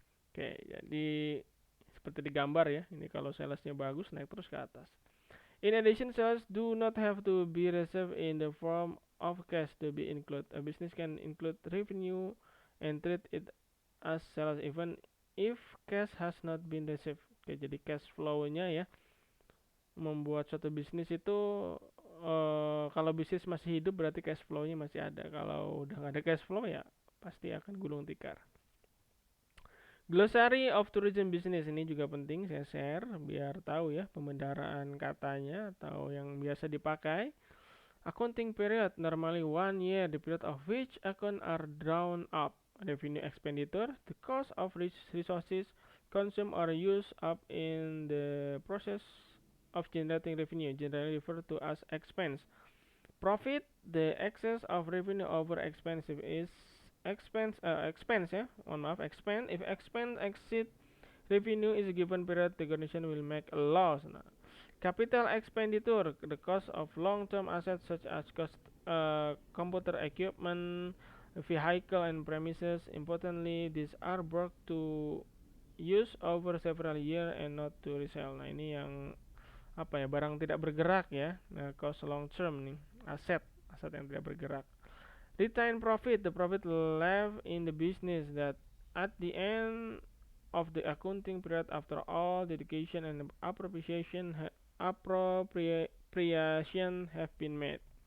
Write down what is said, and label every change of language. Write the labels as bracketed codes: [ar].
[id] Oke, jadi seperti di gambar ya. Ini kalau salesnya bagus naik terus ke atas. [en] In addition, sales do not have to be received in the form of cash to be included. A business can include revenue and treat it as sales even if cash has not been received. [id] Oke, jadi cash flow-nya ya, membuat suatu bisnis itu kalau bisnis masih hidup berarti cash flow-nya masih ada. Kalau udah nggak ada cash flow ya pasti akan gulung tikar. Glossary of tourism business ini juga penting saya share biar tahu ya pembendaraan katanya atau yang biasa dipakai. [en] Accounting period normally 1 year, the period of which account are drawn up. Revenue expenditure, the cost of resources consumed or used up in the process of generating revenue, generally referred to as expense. Profit, the excess of revenue over expense is expense [id] ya, mohon maaf, [en] expense. If expense exceed revenue is a given period, the organization will make a loss. Nah, capital expenditure, the cost of long-term assets such as computer equipment, vehicle and premises. Importantly, these are brought to use over several years and not to resell. [id] Nah, ini yang apa ya, barang tidak bergerak ya. Nah, cost long term nih, aset aset yang tidak bergerak. [en] Retain profit, the profit left in the business that at the end of the accounting period after all dedication and appropriation have been made.